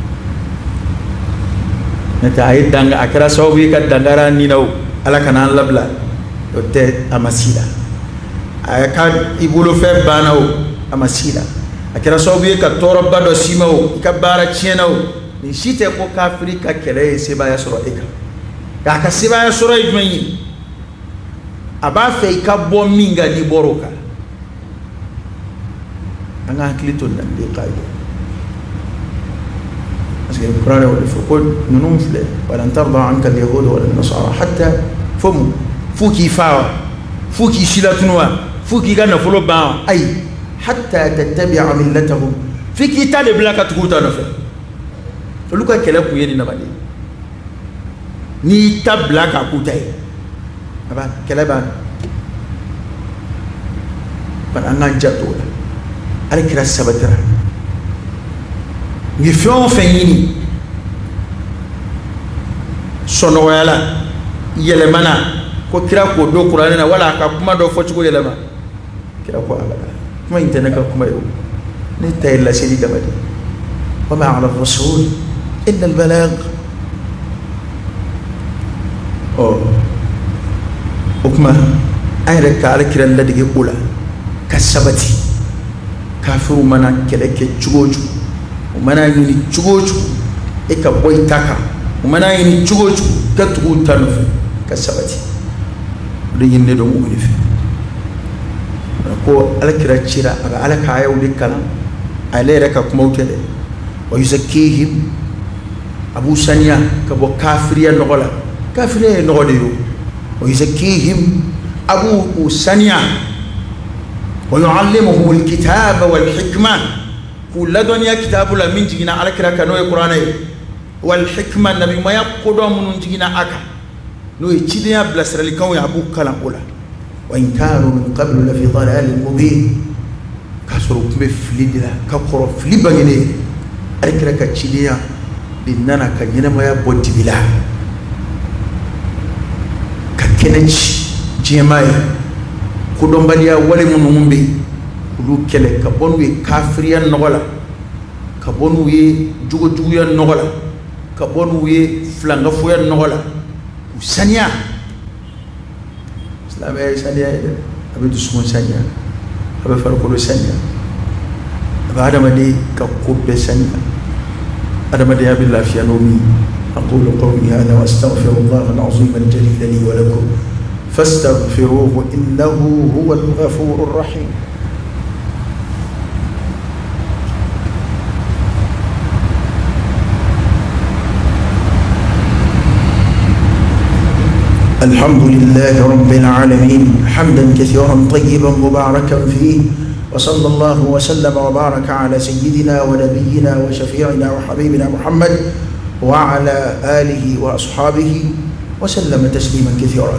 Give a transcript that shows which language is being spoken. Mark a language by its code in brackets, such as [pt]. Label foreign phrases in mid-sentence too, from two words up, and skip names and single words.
[bm] n'o tɛ a ye danga a kɛra sababu ye ka dangara nin na o ala kana an labila o tɛ a ma si la a ka i bolofɛn banna o a ma si la a kɛra sababu ye ka tɔɔrɔba dɔ s'i ma o i ka baara tiɲɛna o nin si tɛ ko kafiri ka kɛlɛ ye sebaaya sɔrɔ e kan nka a ka sebaaya sɔrɔ ye jumɛn ye a b'a fɛ i ka bɔ min kan n'i bɔr'o kan an ka hakili to nin na de ka ye [fr] parce que [bm] kuranɛ o de fɔ ko ninnu filɛ [ar] ولن ترضى عنك اليهود ولا النصارى حتى [bm] fo mun f'u k'i fa wa f'u k'i silatunu wa f'u k'i ka nafolo ban wa ayi [ar] حتى تتبع ملتهم [bm] f'i k'i ta de bila ka tugu u ta nɔfɛ olu ka kɛlɛ kun ye nin naba de ye n'i y'i ta bila k'a k'u ta ye a b'a kɛlɛ banna bari an k'an janto o la ale kira sabatira u ye fɛn o fɛn ɲini sɔnɔgɔya la yɛlɛmana ko kira k'o don kuranɛ na wala a ka kuma dɔ fɔcogo yɛlɛma kira ko abada kuma in tɛ ne ka kuma ye o ne ta ye laseli dama de [ar] وما على الرسول إلا البلاغ [bm] o kuma an yɛrɛ ka alakira ladege o la ka sabati kafiru mana kɛlɛ kɛ cogo o cogo u mana ɲini cogo o cogo e ka bɔ i ta kan u mana ɲini cogo o cogo ka tugu u ta nɔfɛ ka sabati o de ɲininen don mɔgɔ de fɛ ko alakira cira a bɛ ala ka ayaw de kalan ale yɛrɛ ka kumaw tɛ dɛ [ar] ويزكيهم [bm] a b'u saniya ka bɔ kafiriya nɔgɔ la kafiriya ye nɔgɔ de ye o [ar] ويزكيهم [bm] a b'u saniya [ar] ويعلمهم الكتاب والحكمة [bm] k'u ladɔnniya kitabu la min jiginna alakira kan n'o ye kuranɛ ye [ar] والحكمة [bm] nabimaya kodɔn minnu jiginna a kan n'o ye cidenya bilasiralikanw ye a b'u kalan o la [ar] وإن كانوا من قبل لفي ضلال مبين [bm] k'a sɔrɔ u tun bɛ fili de la ka kɔrɔ fili bangenen alakira ka cidenya de nana ka ɲɛnamaya bɔ dibi la ka kɛnɛ ci diɲɛmaa ye kodɔnbaliya wale minnu bɛ yen olu kɛlɛ ka bɔ n'u ye kafiriya nɔgɔ la ka bɔ n'u ye jogojuguya nɔgɔ la ka bɔ n'u ye filankafoya nɔgɔ la u saniya silamɛya ye saniya ye dɛ a bɛ dusukun saniya a bɛ farikolo saniya a bɛ adamaden ka ko bɛɛ saniya adamadenya bɛ lafiya n'o min [ar] أقول قولي هذا وأستغفر الله العظيم الجليل لي ولكم فاستغفروه إنه هو الغفور الرحيم. الحمد لله رب العالمين حمدا كثيرا طيبا مباركا فيه وصلى الله وسلم وبارك على سيدنا ونبينا وشفيعنا وحبيبنا محمد وعلى آله وأصحابه وسلم تسليما كثيرا.